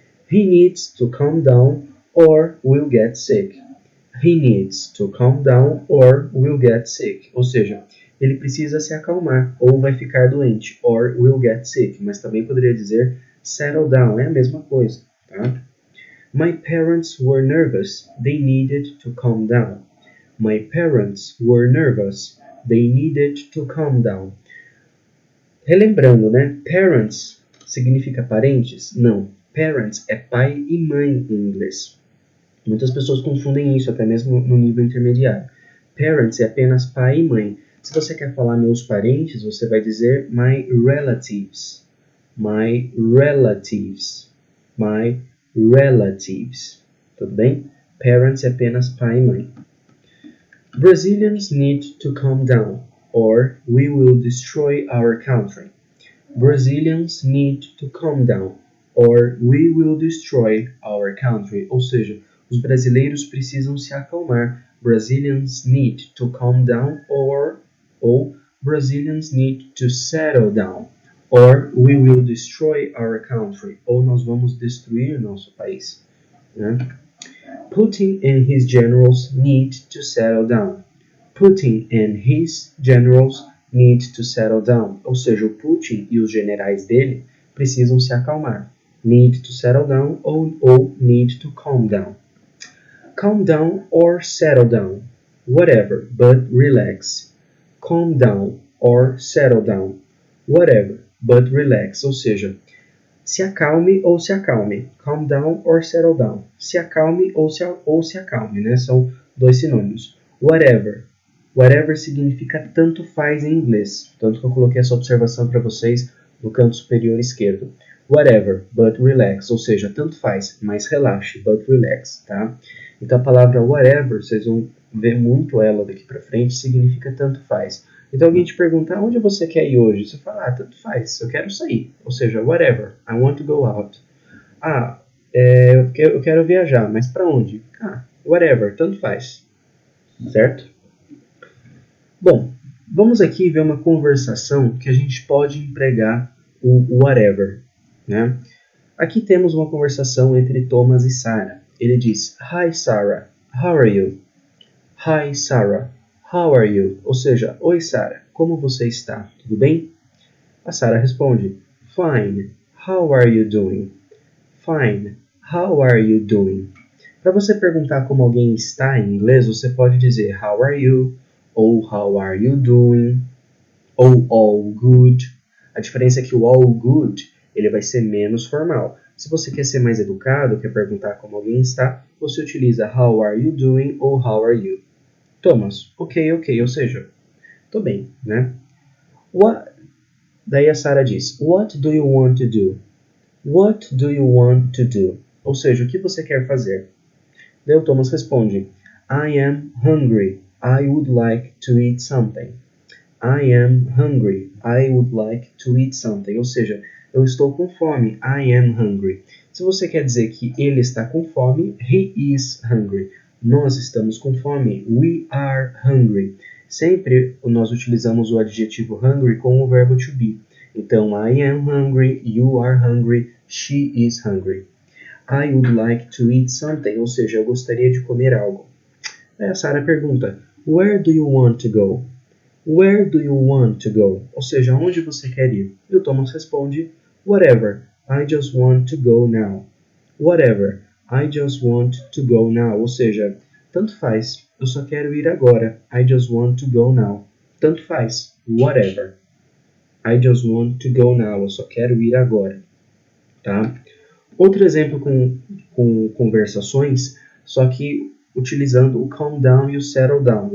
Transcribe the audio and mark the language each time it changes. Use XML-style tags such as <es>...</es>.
<en>He needs to calm down or will get sick. He needs to calm down or will get sick.</en> <pt>Ou seja, ele precisa se acalmar ou vai ficar doente.</pt> <en>Or will get sick.</en> <pt>Mas também poderia dizer settle down. É a mesma coisa. Tá?</pt> <en>My parents were nervous. They needed to calm down. My parents were nervous. They needed to calm down.</en> <pt>Relembrando, né? Parents significa parentes? Não. Parents é pai e mãe em inglês. Muitas pessoas confundem isso, até mesmo no nível intermediário. Parents é apenas pai e mãe. Se você quer falar meus parentes, você vai dizer my relatives.</pt> <en>My relatives. My relatives.</en> <pt>Tudo bem? Parents é apenas pai e mãe.</pt> <en>Brazilians need to calm down, or we will destroy our country. Brazilians need to calm down, or we will destroy our country.</en> <pt>Ou seja, os brasileiros precisam se acalmar.</pt> <en>Brazilians need to calm down, or Brazilians need to settle down, or we will destroy our country.</en> <pt>Ou nós vamos destruir nosso país. Né?</pt> <en>Putin and his generals need to settle down. Putin and his generals need to settle down.</en> <pt>Ou seja, o Putin e os generais dele precisam se acalmar.</pt> <en>Need to settle down</en> <pt>ou</pt> <en>need to calm down. Calm down or settle down. Whatever, but relax. Calm down or settle down. Whatever, but relax.</en> <pt>Ou seja, se acalme ou se acalme.</pt> <en>Calm down or settle down.</en> <pt>Se acalme ou se acalme, né? São dois sinônimos. Whatever. Whatever significa tanto faz em inglês. Tanto que eu coloquei essa observação para vocês no canto superior esquerdo.</pt> <en>Whatever, but relax.</en> <pt>Ou seja, tanto faz, mas relaxe,</pt> <en>but relax,</en> <pt>tá? Então a palavra whatever, vocês vão ver muito ela daqui para frente, significa tanto faz. Então alguém te pergunta, onde você quer ir hoje? Você fala, tanto faz, eu quero sair. Ou seja,</pt> <en>whatever, I want to go out.</en> <pt>Eu quero viajar, mas para onde? Whatever, tanto faz. Certo? Bom, vamos aqui ver uma conversação que a gente pode empregar o whatever. Né? Aqui temos uma conversação entre Thomas e Sarah. Ele diz,</pt> <en>Hi Sarah, how are you? Hi Sarah, how are you?</en> <pt>Ou seja, oi Sarah, como você está? Tudo bem? A Sarah responde,</pt> <en>Fine, how are you doing? Fine, how are you doing?</en> <pt>Para você perguntar como alguém está em inglês, você pode dizer</pt> <en>How are you?</en> <pt>Ou</pt> <en>How are you doing?</en> <pt>Ou All good. A diferença é que o all good ele vai ser menos formal. Se você quer ser mais educado, quer perguntar como alguém está, você utiliza</pt> <en>how are you doing</en> <pt>ou</pt> <en>how are you.</en> <pt>Thomas, ok, ou seja, tô bem, né? Daí a Sarah diz,</pt> <en>what do you want to do? What do you want to do?</en> <pt>Ou seja, o que você quer fazer? Daí o Thomas responde,</pt> <en>I am hungry. I would like to eat something. I am hungry. I would like to eat something.</en> <pt>Ou seja, eu estou com fome.</pt> <en>I am hungry.</en> <pt>Se você quer dizer que ele está com fome,</pt> <en>he is hungry.</en> <pt>Nós estamos com fome.</pt> <en>We are hungry.</en> <pt>Sempre nós utilizamos o adjetivo hungry com o verbo to be. Então,</pt> <en>I am hungry, you are hungry, she is hungry. I would like to eat something.</en> <pt>Ou seja, eu gostaria de comer algo. Aí a Sarah pergunta,</pt> <en>where do you want to go? Where do you want to go?</en> <pt>Ou seja, onde você quer ir? E o Thomas responde,</pt> <en>whatever, I just want to go now. Whatever, I just want to go now.</en> <pt>Ou seja, tanto faz, eu só quero ir agora.</pt> <en>I just want to go now.</en> <pt>Tanto faz,</pt> <en>whatever. I just want to go now.</en> <pt>Eu só quero ir agora. Tá? Outro exemplo com conversações, só que utilizando o calm down e o settle down.</pt>